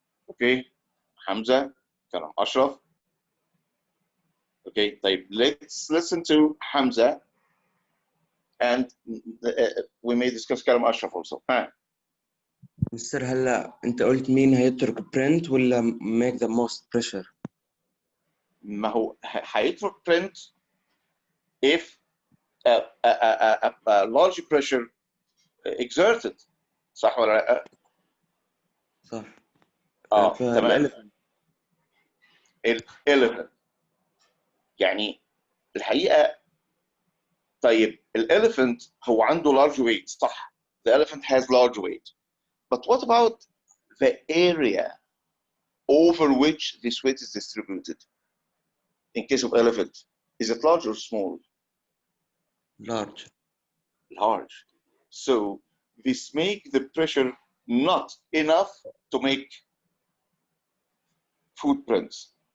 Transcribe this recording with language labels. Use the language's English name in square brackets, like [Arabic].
[English] Okay, Hamza, Karam Ashraf. Okay, let's listen to Hamza, and we may discuss Karam Ashraf also. [Arabic] مستر هلا انت قلت مين هيترك print ولا make the most pressure؟ [English] ما هو هيترك print if a large pressure exerted. [Arabic] صح ولا لا؟ صح. تمام. الاليفنت يعني الحقيقه طيب الاليفنت هو عنده large weight صح. [English] The elephant has large weight. But what about the area over which this weight is distributed? In case of elephant, is it large or small? Large. Large. So this makes the pressure not enough to make footprints.